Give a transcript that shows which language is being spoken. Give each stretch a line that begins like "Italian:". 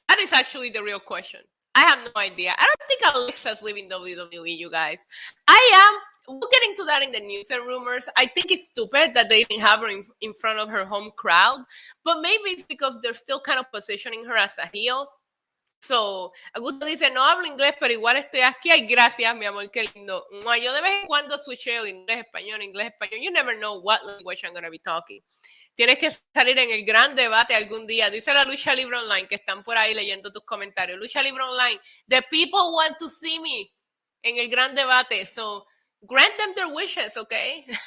English: That is actually the real question. I have no idea. I don't think Alexa's leaving WWE, you guys. We'll get into that in the news and rumors. I think it's stupid that they didn't have her in front of her home crowd, but maybe it's because they're still kind of positioning her as a heel.
Spanish: So, Augusto dice, no hablo inglés, pero igual estoy aquí. Ay, gracias, mi amor, qué lindo. Yo de vez en cuando switcheo inglés, español.
English: You never know what language I'm going to be talking.
Spanish: Tienes que salir en el gran debate algún día. Dice la Lucha Libre Online, que están por ahí leyendo tus comentarios.
English: Lucha Libre Online, the people want to see me
Spanish: en el gran debate.
English: So, grant them their wishes, okay?